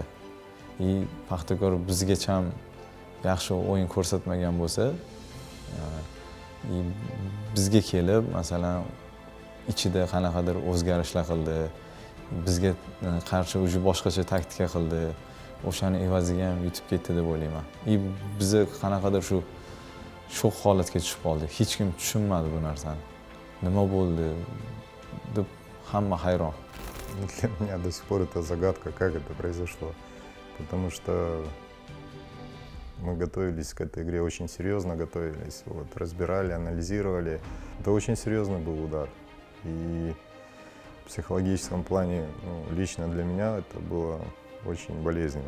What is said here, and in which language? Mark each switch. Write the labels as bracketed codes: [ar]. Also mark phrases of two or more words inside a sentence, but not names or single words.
[uz] Paxtakor bizgacha ham yaxshi o'yin ko'rsatmagan bo'lsa, bizga kelib, masalan, ichida qanaqadir o'zgarishlar qildi, bizga qarshi o'zi boshqacha taktika qildi, o'shani evaziga ham yutib ketdi deb o'ylayman. Biz qanaqadir shu shok holatga tushib qoldik. Hech kim tushunmadi bu narsani. Nima bo'ldi deb hamma hayron. [ru] Для меня до сих пор это загадка, как это произошло. Потому что мы готовились к этой игре, очень серьезно готовились. Разбирали, анализировали. Это очень серьезный был удар. И в психологическом плане, лично для меня это было очень болезненно.